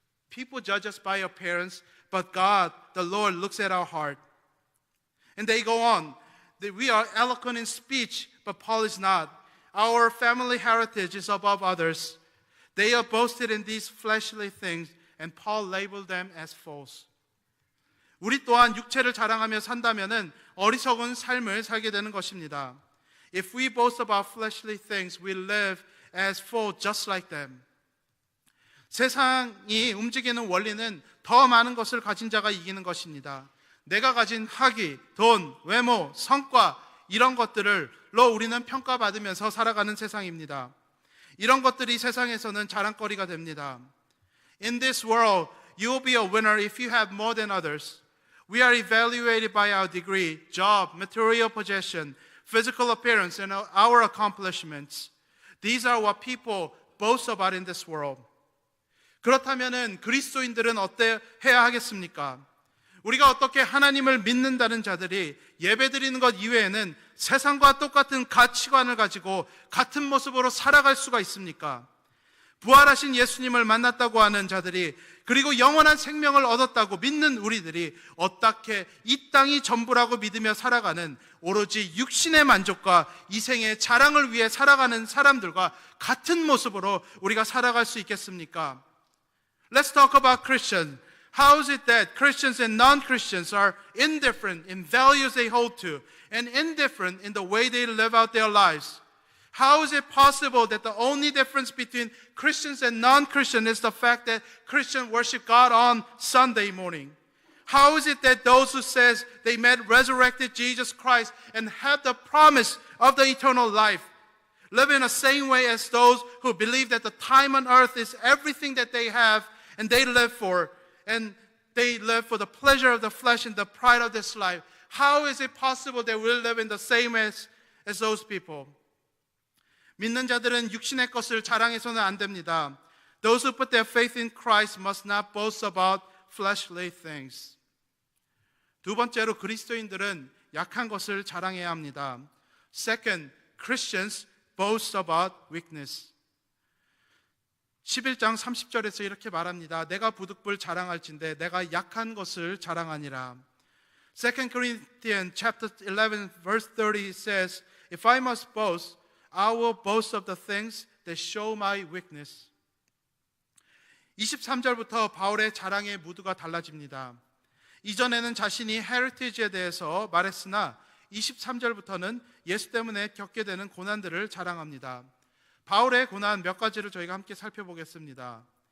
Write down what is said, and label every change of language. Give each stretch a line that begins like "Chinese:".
English: People judge us by appearance, but God, the Lord, looks at our heart. And they go on. We are eloquent in speech, but Paul is not. Our family heritage is above others. They are boasted in these fleshly things, and Paul labeled them as false.
Korean: 우리 또한 육체를 자랑하며 산다면은 어리석은 삶을 살게 되는 것입니다.
English: If we boast about fleshly things, we live as fools just like them.
Korean: 세상이 움직이는 원리는 더 많은 것을 가진 자가 이기는 것입니다. 내가 가진 학위, 돈, 외모, 성과 이런 것들로 우리는 평가받으면서 살아가는 세상입니다. 이런 것들이 세상에서는 자랑거리가 됩니다.
English: In this world, you will be a winner if you have more than others. We are evaluated by our degree, job, material possession, physical appearance, and our accomplishments. These are what people boast about in this world.
Korean: 그렇다면은 그리스도인들은 어때 해야 하겠습니까? 우리가 어떻게 하나님을 믿는다는 자들이 예배드리는 것 이외에는 세상과 똑같은 가치관을 가지고 같은 모습으로 살아갈 수가 있습니까? 부활하신 예수님을 만났다고 하는 자들이 그리고 영원한 생명을 얻었다고 믿는 우리들이 어떻게 이 땅이 전부라고 믿으며 살아가는 오로지 육신의 만족과 이생의 자랑을 위해 살아가는 사람들과 같은 모습으로 우리가 살아갈 수 있겠습니까?
English: Let's talk about Christians. How is it that Christians and non-Christians are indifferent in values they hold to and indifferent in the way they live out their lives? How is it possible that the only difference between Christians and non-Christians is the fact that Christians worship God on Sunday morning? How is it that those who says they met resurrected Jesus Christ and have the promise of the eternal life live in the same way as those who believe that the time on earth is everything that they have and they live for, and they live for the pleasure of the flesh and the pride of this life? How is it possible that we'll live in the same as those people?
Korean: 믿는 자들은 육신의 것을 자랑해서는 안 됩니다.
English: Those who put their faith in Christ must not boast about fleshly things.
Korean: 두 번째로 그리스도인들은 약한 것을 자랑해야 합니다.
English: Second, Christians boast about weakness.
Korean: 11장 30절에서 이렇게 말합니다. 내가 부득불 자랑할진대 내가 약한 것을 자랑하니라.
English: 2 Corinthians chapter 11 verse 30 says, If I must boast, I will boast of the things that show my weakness.
Korean: 23절부터 바울의 자랑의 무드가 달라집니다. 이전에는 자신이 heritage에 대해서 말했으나 23절부터는 예수 때문에 겪게 되는 고난들을 자랑합니다. 바울의 고난 몇 가지를 저희가 함께 살펴보겠습니다.